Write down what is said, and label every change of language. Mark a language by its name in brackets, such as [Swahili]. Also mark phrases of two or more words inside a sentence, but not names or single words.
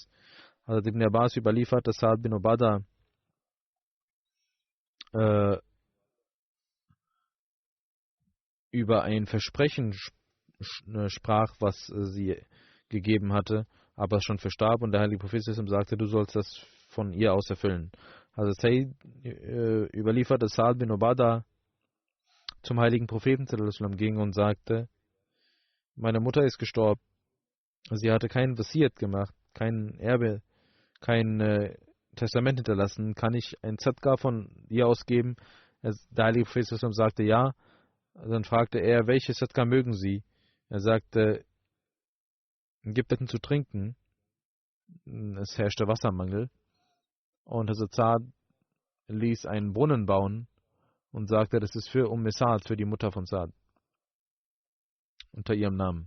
[German] Also Ibn Abbas überliefert, dass Sa'd bin Ubadah über ein Versprechen sprach, was sie gegeben hatte, aber schon verstarb, und der heilige Prophet sagte: Du sollst das von ihr aus erfüllen. Also Sayyid überliefert, dass Sa'd bin Ubadah zum heiligen Propheten [Arabic] صلى الله عليه وسلم [German] ging und sagte: Meine Mutter ist gestorben. Sie hatte keinen Wasiat gemacht, kein Erbe, kein Testament hinterlassen. Kann ich ein Zadqa von ihr ausgeben? Der heilige Prophet [Arabic] صلى الله عليه وسلم [German] sagte: Ja. Dann fragte er: Welche Zadqa mögen Sie? Er sagte: Gibt es zu trinken? Es herrschte Wassermangel. Und Hazrat Sa'd ließ einen Brunnen bauen und sagte: Das ist für Sa'd, für die Mutter von Sa'd, unter ihrem Namen.